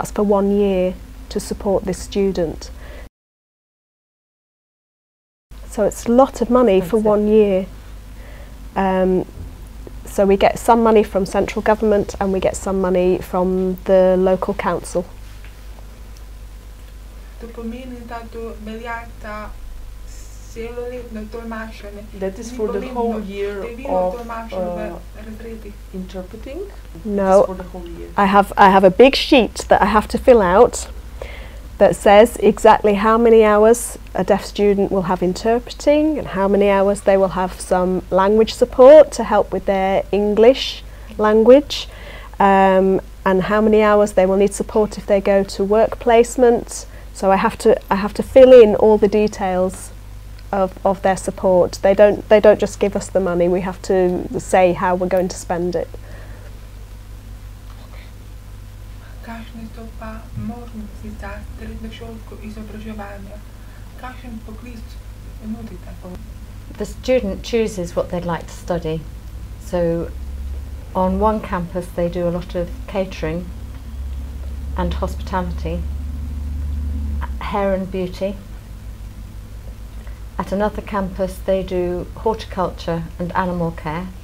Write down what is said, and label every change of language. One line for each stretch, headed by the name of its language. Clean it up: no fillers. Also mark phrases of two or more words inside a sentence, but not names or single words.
English: That's for 1 year to support this student. So it's a lot of money for 1 year. So we get some money from central government and we get some money from the local council.
Slovenian: To pomeni, da to velja za celoletno tolmačenje.
English: That is
Slovenian: Ni
English: for the
Slovenian: pomembno
English: whole year
Slovenian: število
English: of
Slovenian: tolmačev v razredih.
English: interpreting? No. It's for the whole year. I have a big sheet that I have to fill out that says exactly how many hours a deaf student will have interpreting and how many hours they will have some language support to help with their English language, and how many hours they will need support if they go to work placement. So I have to fill in all the details of their support. They don't just give us the money. We have to say how we're going to spend it.
Slovenian: Kakšne so pa možnosti za srednješolsko izobraževanje? Kakšen poklic nudite?
English: The student chooses what they'd like to study. So on one campus they do a lot of catering and hospitality, hair and beauty. At another campus they do horticulture and animal care.